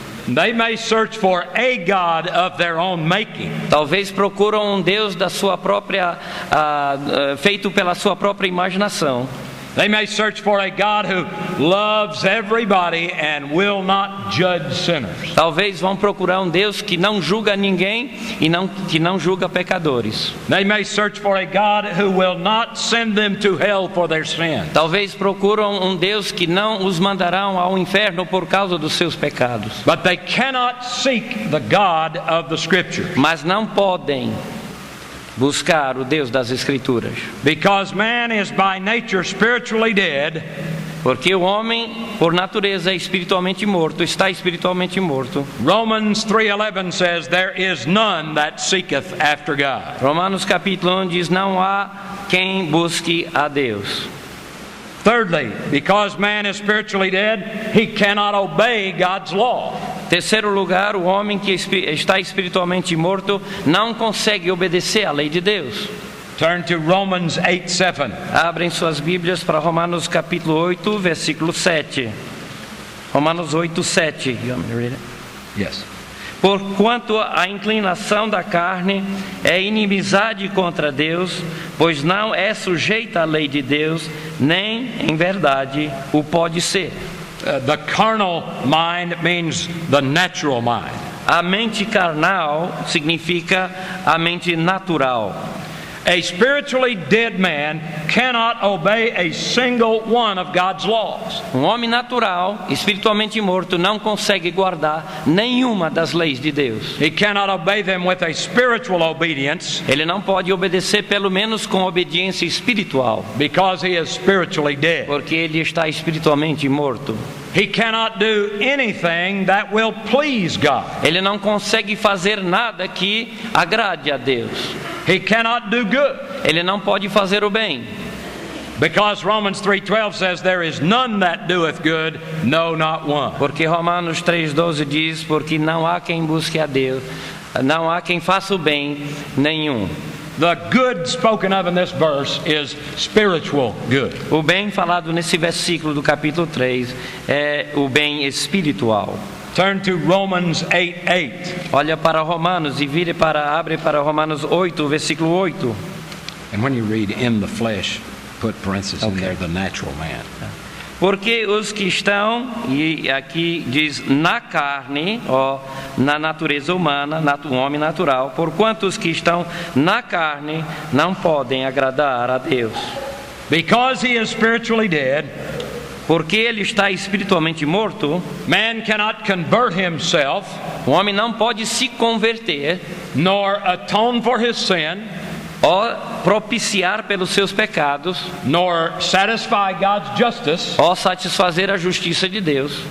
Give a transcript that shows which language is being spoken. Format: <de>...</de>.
<en>They may search for a God of their own making.</en> <pt>Talvez procuram um Deus da sua própria, feito pela sua própria imaginação.</pt> <en>They may search for a God who loves everybody and will not judge sinners.</en> <pt>Talvez vão procurar um Deus que não julga ninguém e que não julga pecadores.</pt> <en>They may search for a God who will not send them to hell for their sin.</en> <pt>Talvez procuram um Deus que não os mandarão ao inferno por causa dos seus pecados.</pt> <en>But they cannot seek the God of the Scriptures.</en> <pt>Mas não podem buscar o Deus das Escrituras.</pt> <en>Because man is by nature spiritually dead.</en> <pt>Porque o homem, por natureza, é espiritualmente morto, está espiritualmente morto.</pt> <en>Romans 3:11 says, "There is none that seeketh after God."</en> <pt>Romanos capítulo 1 diz, não há quem busque a Deus.</pt> <en>Thirdly, because man is spiritually dead, he cannot obey God's law.</en> <pt>Terceiro lugar, o homem que está espiritualmente morto não consegue obedecer à lei de Deus.</pt> <en>Turn to Romans 8:7.</en> <pt>Abrem suas Bíblias para Romanos capítulo 8, versículo 7.</pt> <en>Romanos 8, 7. You want me to read it? Yes.</en> <pt>Porquanto a inclinação da carne é inimizade contra Deus, pois não é sujeita à lei de Deus, nem em verdade o pode ser.</pt> <en>The carnal mind means the natural mind.</en> <pt>A mente carnal significa a mente natural.</pt> <en>A spiritually dead man cannot obey a single one of God's laws.</en> <pt>Um homem natural, espiritualmente morto, não consegue guardar nenhuma das leis de Deus.</pt> <en>He cannot obey them with a spiritual obedience.</en> <pt>Ele não pode obedecer pelo menos com obediência espiritual.</pt> <en>Because he is spiritually dead.</en> <pt>Porque ele está espiritualmente morto.</pt> <en>He cannot do anything that will please God.</en> <pt>Ele não consegue fazer nada que agrade a Deus.</pt> <en>He cannot do good.</en> <pt>Ele não pode fazer o bem.</pt> <en>Because Romans 3:12 says there is none that doeth good, no, not one.</en> <pt>Porque Romanos 3:12 diz, porque não há quem busque a Deus, não há quem faça o bem, nenhum.</pt> <en>The good spoken of in this verse is spiritual good.</en> <pt>O bem falado nesse versículo do capítulo 3 é o bem espiritual.</pt> <en>Turn to Romans 8:8.</en> <pt>Olha para Romanos e abre para Romanos 8, versículo 8.</pt> <en>And when you read in the flesh, put parentheses in there, the natural man.</en> <pt>Porque os que estão, e aqui diz na carne, na natureza humana, o homem natural, porquanto os que estão na carne não podem agradar a Deus.</pt> <en>Because he is spiritually dead,</en> <pt>porque ele está espiritualmente morto,</pt> <en>man cannot convert himself,</en> <pt>o homem não pode se converter,</pt> <en>nor atone for his sin,</en> <pt>ou propiciar pelos seus pecados,</pt> <en>nor satisfy God's justice,</en> <pt>ou satisfazer a justiça de Deus,</pt>